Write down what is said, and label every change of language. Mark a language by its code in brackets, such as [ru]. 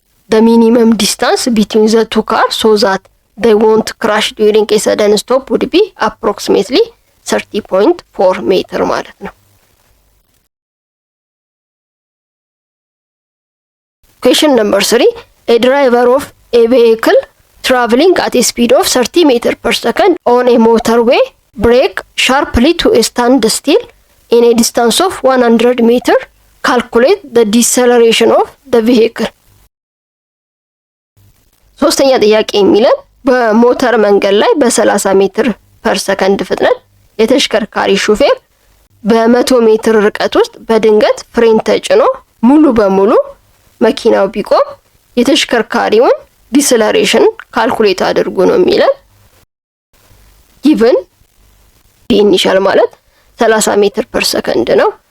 [en] the minimum distance between the two cars so that they won't crash during a sudden stop would be approximately 30.4 [am] ሜትር ማለት ነው። [en] Question number 3. A driver of a vehicle traveling at a speed of 30 meter per second on a motorway brake sharply to a standstill in a distance of 100 meter. Calculate the deceleration of the vehicle. [am] ሶስተኛ ጥያቄ የሚለን በሞተር መንገድ ላይ በ30 ሜትር ፐር ሰከንድ ፍጥነት የተሽከርካሪ ሹፌር በ100 ሜትር ርቀት ውስጥ በድንገት ፍሬን ተጭኖ ሙሉ በሙሉ መኪናው ቢቆም የተሽከርካሪውን ዲሰለሬሽን ካልኩሌት አድርጉ ነው የሚለን። given ኢኒሻል ማለት 30 ሜትር ፐር ሰከንድ ነው።